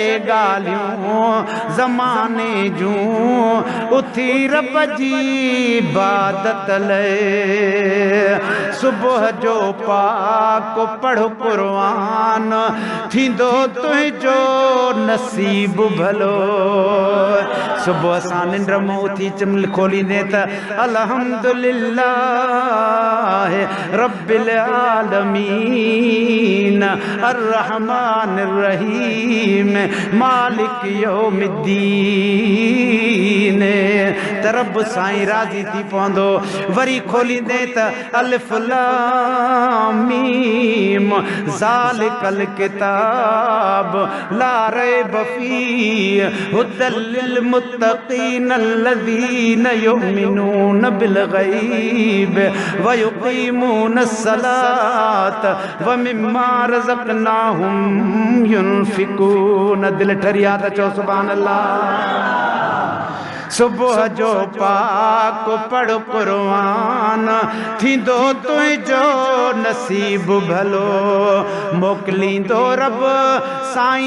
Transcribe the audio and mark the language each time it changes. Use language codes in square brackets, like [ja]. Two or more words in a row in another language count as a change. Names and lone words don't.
[sd] ॻाल्हियूं ज़माने जूं उथी रब जी इबादत लए सुबुह जो पाक पढ़ क़ुरान थींदो तुंहिंजो नसीब भलो सुबुह सां निंड मां उथी चिमल खोलींदे त अल्हम्दुलिल्लाह [ar] رب العالمين الرحمن الرحيم مالك يوم الدين त [sd] रब साईं राज़ी थी पवंदो वरी खोलींदे त [ar] الف لام ميم ذلك الكتاب لا ريب فيه هدى للمتقين الذين يؤمنون بالغيب و يقيمون الصلاة ومما رزقناهم ينفقون [sd] दिल ठरिया त चओ [ar] سبحان الله [sd] सुबुह जो पाक पढ़ क़ुरान थींदो तुंहिंजो नसीब भलो मोकिलींदो रब साईं